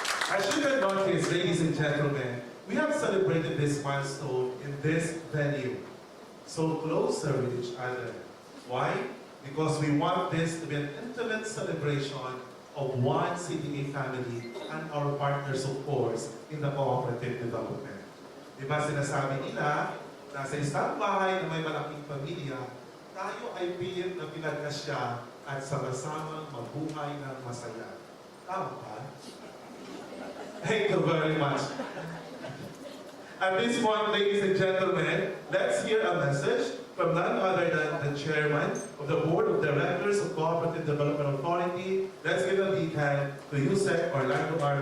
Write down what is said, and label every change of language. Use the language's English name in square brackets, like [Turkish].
[English] As you can notice, ladies and gentlemen, we have celebrated this milestone in this venue, so closer with each other. Why? Because we want this to be an intimate celebration of one CDA family and our partners, of course, in the cooperative development. [Filipino] Diba sinasabi nila, nasa isang bahay na may malaking pamilya, tayo ay pilit na pinagkasya at sama-samang mabuhay ng masaya. Tama ba? [English] Thank you very much. At this point, ladies and gentlemen, let's hear a message from none other than the Chairman of the Board of Directors of Cooperative Development Authority. Let's give a big hand to Yusef Orlando R.